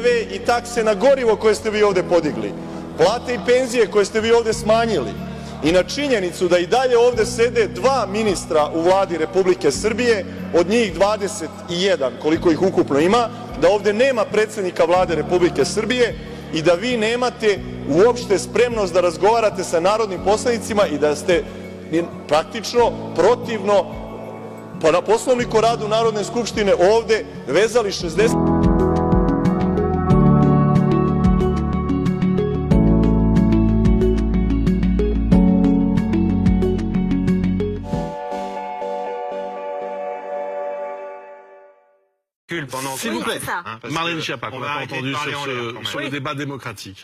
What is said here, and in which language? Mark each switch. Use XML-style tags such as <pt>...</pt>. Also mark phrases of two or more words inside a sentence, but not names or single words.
<sr>i takse na gorivo koje ste vi ovde podigli, plate i penzije koje ste vi ovde smanjili, i na činjenicu da i dalje ovde sede 2 ministra u Vladi Republike Srbije, od njih 21, koliko ih ukupno ima, da ovde nema predsednika Vlade Republike Srbije i da vi nemate uopšte spremnost da razgovarate sa narodnim poslanicima i da ste praktično protivno na Poslovniku o radu Narodne skupštine ovde vezali 60...</sr> <fr>S'il vous plaît, Marlène Schiappa, qu'on n'a pas entendu sur le débat démocratique.</fr>